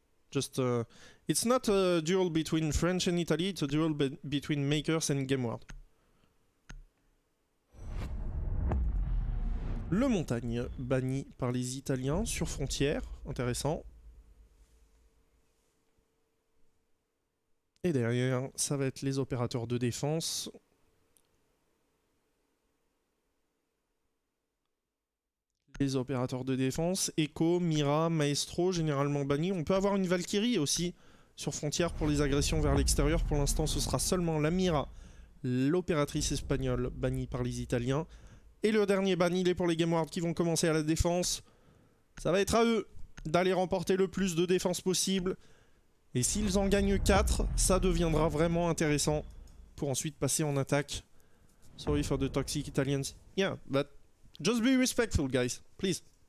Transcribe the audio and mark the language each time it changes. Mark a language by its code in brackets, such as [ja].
[en] Just, it's not a duel between French and Italy, it's a duel between Makers and Game World. [fr] Le Montagne banni par les Italiens sur frontière, intéressant. Et derrière, ça va être les opérateurs de défense. Les opérateurs de défense, Echo, Mira, Maestro, généralement bannis. On peut avoir une Valkyrie aussi sur frontière pour les agressions vers l'extérieur. Pour l'instant, ce sera seulement la Mira, l'opératrice espagnole, bannie par les Italiens. Et le dernier ban, il est pour les Game World qui vont commencer à la défense. Ça va être à eux d'aller remporter le plus de défense possible. Et s'ils en gagnent 4, ça deviendra vraiment intéressant pour ensuite passer en attaque. [en] Sorry for the toxic Italians. Yeah, but just be respectful, guys, please.